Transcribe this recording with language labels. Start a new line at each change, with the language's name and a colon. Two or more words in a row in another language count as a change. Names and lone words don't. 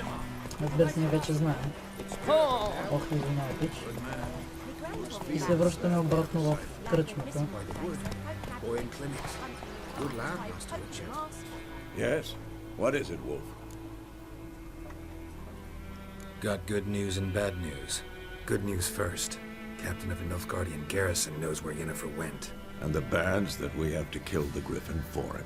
Bulgarian: Разбира се, ние вече знаем. Ох, извинявай, пич. И се връщаме обратно в кръчмата.
English: Yes? What is it, Wolf? Got good news and bad news. Good news first. Captain of the Nilfgaardian garrison knows where Yennefer went. And the bad's that we have to kill the Griffin for him.